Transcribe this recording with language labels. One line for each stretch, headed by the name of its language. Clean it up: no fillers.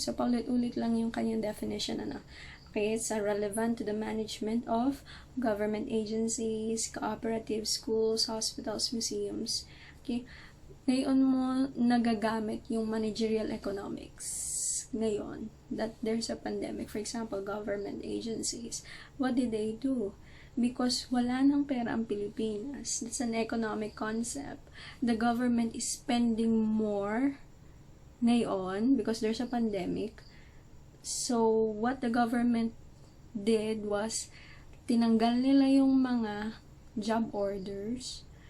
English: So,
Filipino: paulit-ulit lang yung kanyang definition.
English: Okay, it's relevant to the management of government agencies, cooperatives, schools, hospitals, museums. Okay?
Filipino: Ngayon mo nagagamit yung managerial economics.
English: Ngayon, that there's a pandemic. For example, government agencies. What did they do?
Filipino: Because wala nang pera ang Pilipinas.
English: That's an economic concept. The government is spending more ngayon because there's a pandemic. So, what the government did was,
Filipino: tinanggal nila yung mga
English: job orders.